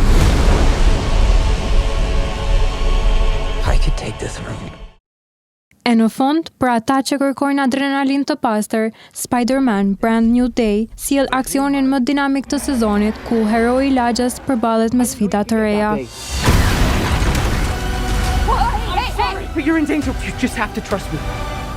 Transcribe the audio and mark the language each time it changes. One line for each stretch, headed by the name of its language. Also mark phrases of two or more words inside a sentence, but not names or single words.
Albanian: E në fund, për ata që kërkojnë adrenalin të pastër, Spider-Man Brand New Day sjell aksionin më dinamik të sezonit, ku heroi i lagjes përballet me sfida të reja.
English: But you're in danger. You just have to trust me.